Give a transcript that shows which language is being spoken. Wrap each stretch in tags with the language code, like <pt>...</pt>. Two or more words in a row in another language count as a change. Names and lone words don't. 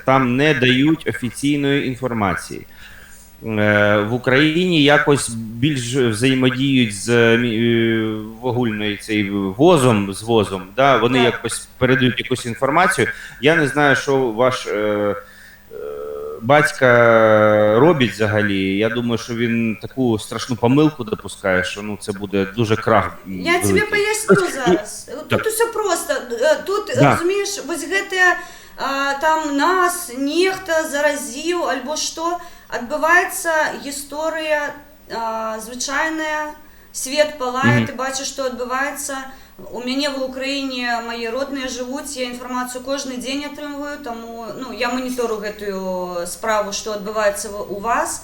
<uk>Там не дають офіційної інформації. В Україні якось більш взаємодіють з огульною цією ВОЗом, да, вони якось передають якусь інформацію. Я не знаю, що ваш батька робить взагалі. Я думаю, що він таку страшну помилку допускає, що це буде дуже крах. Я тобі поясню зараз. Тут усе просто.</uk> <be>Тут, розумієш, ось гэта там нас нехта заразіў, альбо што, адбываецца гісторыя звычайная, свет палае, ты бачыш, што адбываецца. У мяне в Украіне мае родныя жывуць, я інфармацыю кожны дзень атрымваю, таму я манітору гэтую справу, што адбываецца у вас.</be>